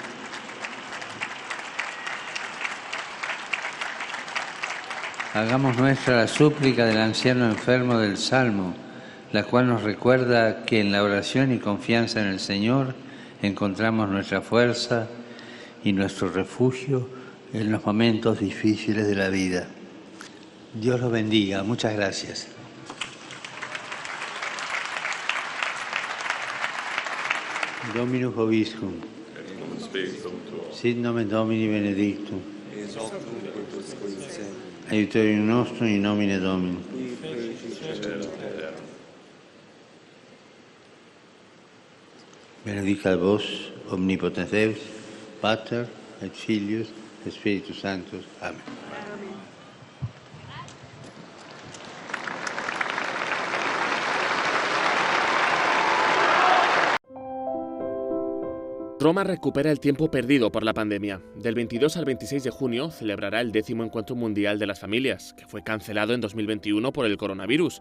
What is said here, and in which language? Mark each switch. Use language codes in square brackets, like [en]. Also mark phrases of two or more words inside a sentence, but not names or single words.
[es] Hagamos nuestra la súplica del anciano enfermo del Salmo, la cual nos recuerda que en la oración y confianza en el Señor encontramos nuestra fuerza y nuestro refugio en los momentos difíciles de la vida. Dios los bendiga. Muchas gracias. [la] Dominus vobiscum. Sit nomen Domini benedictum. Aiuterium nostrum in nomine Domini. Benedicat vos, omnipotens Deus, Pater, et Filius, et Spiritus Sanctus. Amén. [es] Roma recupera el tiempo perdido por la pandemia. Del 22 al 26 de junio celebrará el 10º Encuentro Mundial de las Familias, que fue cancelado en 2021 por el coronavirus.